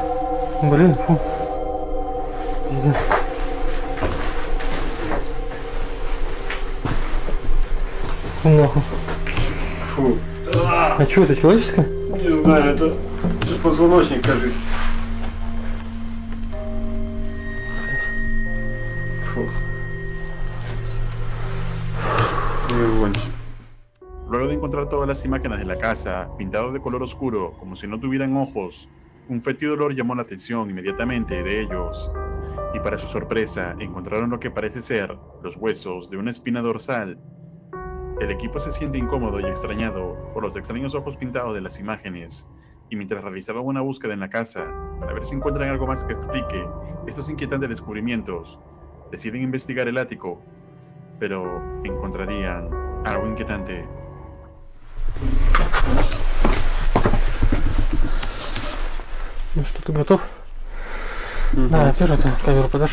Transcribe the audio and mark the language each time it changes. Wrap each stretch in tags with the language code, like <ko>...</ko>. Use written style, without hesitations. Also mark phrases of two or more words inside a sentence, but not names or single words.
<ru>Блин, фу. Пиздец. Фу, нахуй. Фу. А что это, человеческое? Не знаю, это позвоночник, кажется. Фу.</ru> <es>Luego de encontrar todas las imágenes de la casa, pintados de color oscuro, como si no tuvieran ojos, un fétido olor llamó la atención inmediatamente de ellos. Y para su sorpresa, encontraron lo que parece ser los huesos de una espina dorsal. El equipo se siente incómodo y extrañado por los extraños ojos pintados de las imágenes, y mientras realizaban una búsqueda en la casa para ver si encuentran algo más que explique estos inquietantes descubrimientos, deciden investigar el ático, pero encontrarían algo inquietante.</es> <ru>Ну что, ты готов? Угу. Да, первый ты камеру подашь.</ru>